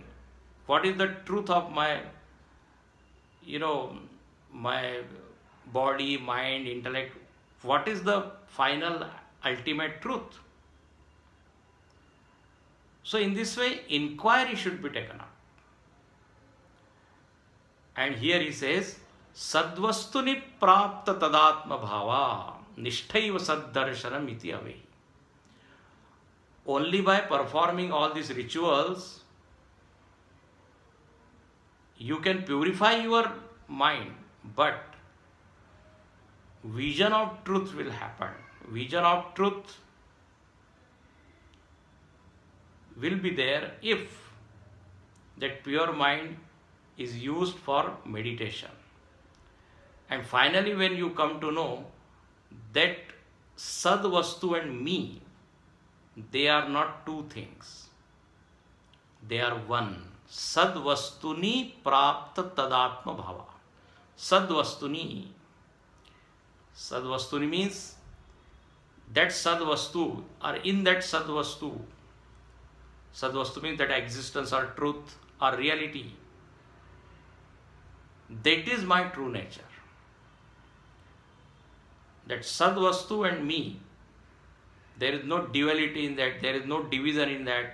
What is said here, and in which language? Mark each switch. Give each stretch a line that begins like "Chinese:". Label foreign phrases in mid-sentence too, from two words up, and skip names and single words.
English: What is the truth of my, my body, mind, intellect? What is the final ultimate truth? So in this way, inquiry should be taken up. And here he says,
Sanskrit: Sadvastuni prapta tadatma bhava nishtaiva saddarshanam iti avehi.
English: Only by performing all these rituals, you can purify your mind, but vision of truth will happen. Vision of truth will be there if that pure mind is used for meditation. And finally, when you come to know that
Sanskrit: Sad Vastu
English: and me, they are not two things. They are one.
Sanskrit: Sad Vastuni prapta tadatma bhava. Sad Vastuni. Sad Vastuni
English: means that
Sanskrit: Sad Vastu,
English: or in that
Sanskrit: Sad Vastu. Sad Vastu
English: means that existence or truth or reality. That is my true nature. That
Sanskrit: Sad Vastu
English: and me, there is no duality in that, there is no division in that.